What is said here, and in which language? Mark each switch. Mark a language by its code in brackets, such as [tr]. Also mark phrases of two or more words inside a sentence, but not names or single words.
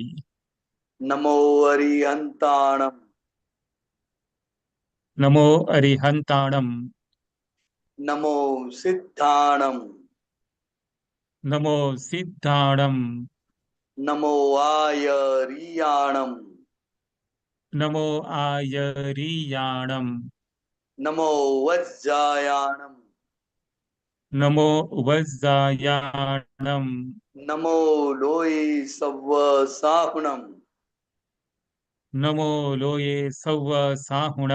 [pra] નમો અરિહંતાણમ, નમો અરિહંતાણમ, નમો સિદ્ધાણમ, નમો સિદ્ધાણમ, નમો આયરિયાણમ, नमो आयरियाणम नमो वज्जायाणम नमो वज्जायाणम नमो लोये सव्व साहुणम नमो लोये सव्व साहुणम